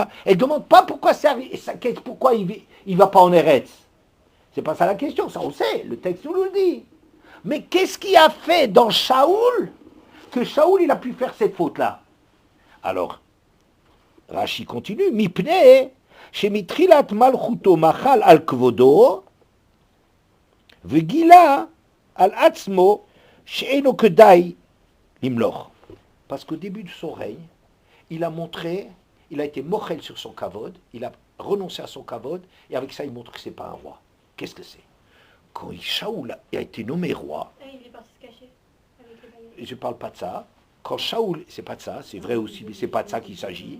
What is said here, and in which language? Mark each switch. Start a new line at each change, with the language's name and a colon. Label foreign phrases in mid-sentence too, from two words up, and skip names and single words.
French: Elle ne demande pas pourquoi c'est arrivé. Pourquoi il ne va pas en Eretz? C'est pas ça la question, ça on sait. Le texte nous le dit. Mais qu'est-ce qui a fait dans Shaoul que Shaoul il a pu faire cette faute-là? Alors, Rashi continue.
Hebrew: מפני שמתחילת מלכותו מחל על כבודו וגילה על עצמו שאינו כדאי למלוך.
French: Parce qu'au début de son règne, il a montré, il a été mochel sur son kavod, il a renoncé à son kavod, et avec ça il montre que c'est pas un roi. Qu'est-ce que c'est? Quand Shaoul a été nommé roi, il est parti se cacher avec les baguettes. je ne parle pas de ça. Quand Shaoul, c'est pas de ça, c'est vrai aussi, mais c'est pas de ça qu'il s'agit.